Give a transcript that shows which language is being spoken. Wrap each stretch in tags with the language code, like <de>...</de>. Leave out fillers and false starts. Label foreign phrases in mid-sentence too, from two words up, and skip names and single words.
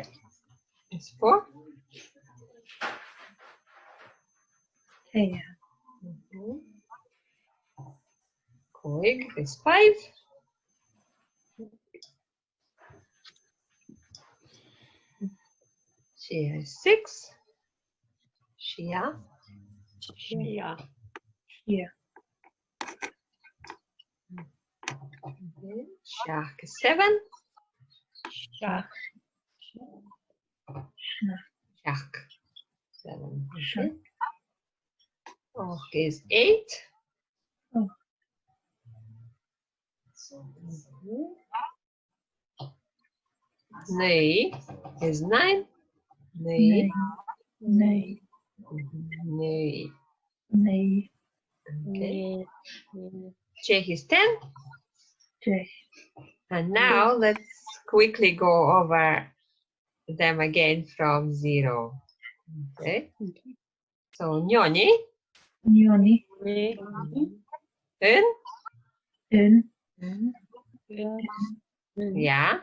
<en>It's 4. Còig is 5. Sia is 6. Sia. Seach is 7. Seach. 7. Okay. Och is 8. Naoi is 9. Naoi. Okay. Deich is 10. And now let's quickly go over them again from 0. Okay. So nyoni. Yeah.</en>